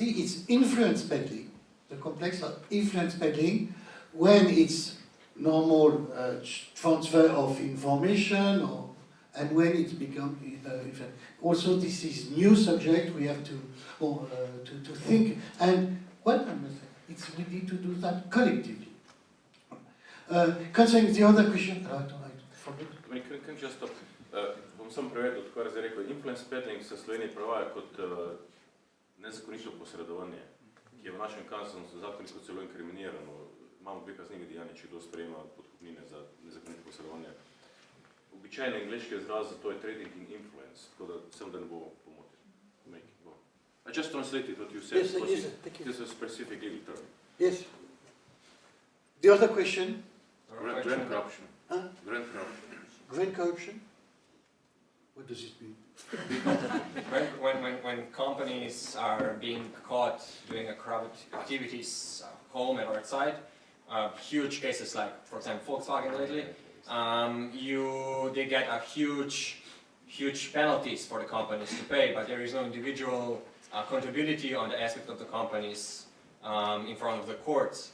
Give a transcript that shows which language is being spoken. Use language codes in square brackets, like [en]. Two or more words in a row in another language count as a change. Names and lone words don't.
[en] It's influence peddling, the complex of influence peddling, when it's normal transfer of information, and when it's become also this is new subject. We have to think, and what I must say, it's we need to do that collectively. Concerning the other question, I forget. Can just stop? [sl] Bom sam prevedel, tako je zdaj rekel, [en] influence peddling [sl] se v Sloveniji prevaja kot nezakonito posredovanje, ki je v našem kazenskem zakoniku celo inkriminirano. Imamo dve kaznivi dejanji, če kdo sprejema podkupnine za nezakonito posredovanje. Običajni angleški izraz za to je [en] trading in influence, [sl] tako da sem, da ne bo pomotil. [en] I just translated what you said. Yes, this is a specific legal term. Yes. The other question? Grand corruption. Huh? Grand corruption. Grand corruption? What does it mean? When companies are being caught doing corrupt activities, home and outside, huge cases like, for example, Volkswagen lately, they get a huge penalties for the companies to pay, but there is no individual accountability on the aspect of the companies in front of the courts.